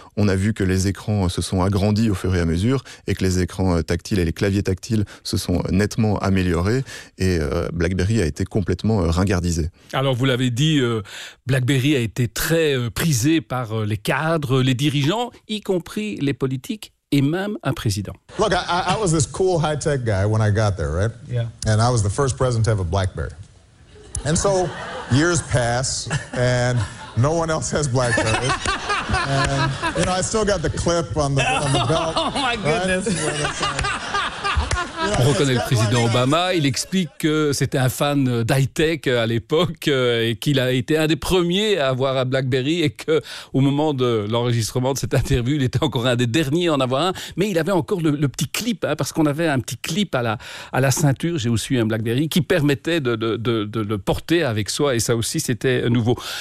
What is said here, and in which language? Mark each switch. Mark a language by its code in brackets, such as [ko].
[fr] On a vu que les écrans se sont agrandis au fur et à mesure et que les écrans tactiles et les claviers tactiles se sont nettement améliorés, et BlackBerry a été complètement ringardisé. Alors, vous l'avez dit, BlackBerry a été très prisé par les cadres, les dirigeants, y compris les politiques. Et même un président. [en] Look, I was this cool high-tech guy when I got there, right? Yeah. And I was the first president to have a BlackBerry. And so years pass, and no one else has BlackBerry. And you know, I still got the clip on the belt. Oh my goodness! Right? [fr] On reconnaît le président Obama, il explique que c'était un fan d'high-tech à l'époque et qu'il a été un des premiers à avoir un BlackBerry, et qu'au moment de l'enregistrement de cette interview, il était encore un des derniers à en avoir un, mais il avait encore le petit clip, hein, parce qu'on avait un petit clip à la ceinture, j'ai aussi eu un BlackBerry, qui permettait de le porter avec soi, et ça aussi c'était nouveau.